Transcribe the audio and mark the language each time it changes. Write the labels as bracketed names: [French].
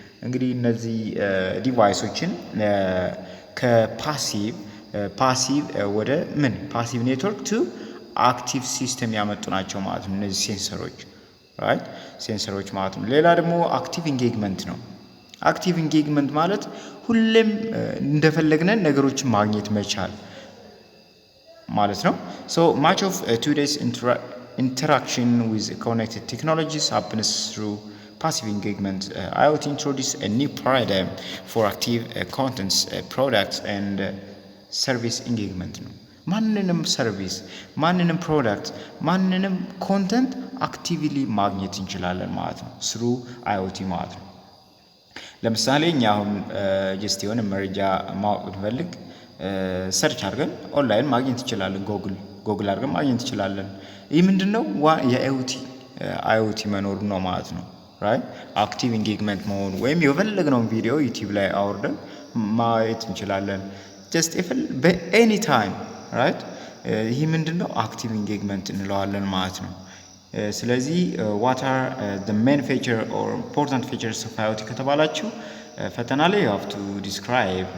[Amharic] እንግዲህ እነዚህ ዲቫይሶችን ከፓሲቭ ወደ ምን [English] ፓሲቭ ኔትወርክ ቱ አክቲቭ ሲስተም [Amharic] ያመጡ ናቸው ማለት ነው እነዚህ ሴንሰሮች። ራይት ሴንሰሮች ማለት ነው። ሌላ ደግሞ አክቲቭ ኢንጌጅመንት ነው። አክቲቭ ኢንጌጅመንት ማለት ሁሌም እንደፈለግነን ነገሮችን ማግኘት መቻል ማለት ነው። [English] ሶ ማች ኦፍ ቱዴይስ interaction with connected technologies happens through passive engagement. IoT introduced a new paradigm for active contents, products and service engagement. [Amharic] ማንንም ሰርቪስ፣ ማንንም ፕሮዳክት፣ ማንንም ኮንተንት አክቲቭሊ ማግኘት እንችላለን ማለት ነው ስሩ IoT ማለት ነው። ለምሳሌ እኛ አሁን ጀስት የሆነ መረጃ ማወቅ ብንፈልግ ሰርች አድርገን ኦንላይን ማግኘት እንችላለን። ጎግል አድርገን ማግኘት እንችላለን። ይህ ምንድነው የአይኦቲ መኖሩ ነው ማለት ነው። ራይት አክቲቭ ኢንጌጅመንት መሆኑ ወይም የፈለግነውን ቪዲዮ ዩቲዩብ ላይ አውርደን ማየት እንችላለን ጀስት በኤኒ ታይም ራይት። ይህ ምንድነው አክቲቭ ኢንጌጅመንት እንለዋለን ማለት ነው። ስለዚህ [English] what are the main feature or important features of IoT [Amharic] ከተባላችሁ ፈተና ላይ [English] you have to describe.